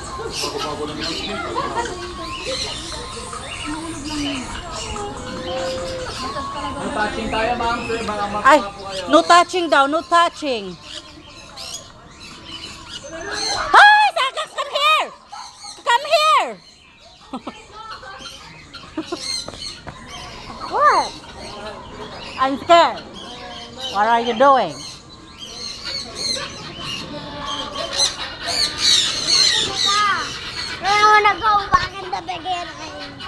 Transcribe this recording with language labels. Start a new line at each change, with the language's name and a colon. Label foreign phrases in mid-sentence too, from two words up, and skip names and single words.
English: No touching tayo, ma'am. Ay, no touching daw, no touching. Hi, Sagas, come here! Come here! What? I'm scared. What are you doing? I wanna go back in the beginning.